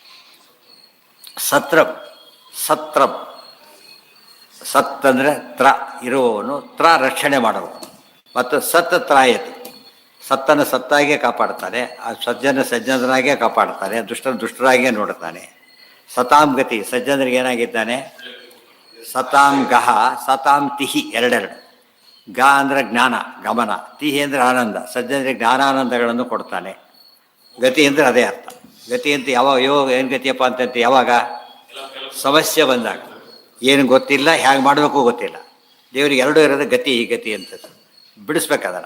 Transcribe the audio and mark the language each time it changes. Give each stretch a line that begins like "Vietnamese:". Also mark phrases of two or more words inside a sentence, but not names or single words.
Kannada: ಸತ್ರಂ ಸತ್ ಅಂದರೆ ತ್ರ ಇರುವವನು, ರಕ್ಷಣೆ ಮಾಡುವವನು. ಮತ್ತು ತ್ರಾಯತಿ, ಸತ್ತನ್ನು ಸತ್ತಾಗಿಯೇ ಕಾಪಾಡ್ತಾನೆ, ಆ ಸಜ್ಜನರಾಗೇ ಕಾಪಾಡ್ತಾನೆ, ದುಷ್ಟರಾಗಿಯೇ ನೋಡ್ತಾನೆ.
Sanskrit: ಸತಾಂ ಗತಿ,
Kannada: ಸಜ್ಜನರಿಗೆ ಏನಾಗಿದ್ದಾನೆ?
Sanskrit: ಸತಾಂ ಗಹ ಸತಾಂ ತಿಹಿ,
Kannada: ಎರಡೆರಡು. ಗ ಅಂದರೆ ಜ್ಞಾನ ಗಮನ, ತಿಹಿ ಅಂದರೆ ಆನಂದ, ಸಜ್ಜನರಿಗೆ ಜ್ಞಾನಾನಂದಗಳನ್ನು ಕೊಡ್ತಾನೆ. ಗತಿ ಅಂದರೆ ಅದೇ ಅರ್ಥ. ಗತಿ ಅಂತ ಯಾವಾಗ ಏನು ಗತಿಯಪ್ಪ ಅಂತಂತೆ, ಯಾವಾಗ ಸಮಸ್ಯೆ ಬಂದಾಗ, ಏನು ಗೊತ್ತಿಲ್ಲ, ಹೇಗೆ ಮಾಡಬೇಕು ಗೊತ್ತಿಲ್ಲ. ದೇವರಿಗೆ ಎರಡೂ ಇರೋದು ಗತಿ ಅಂತ ಬಿಡಿಸ್ಬೇಕದನ್ನು.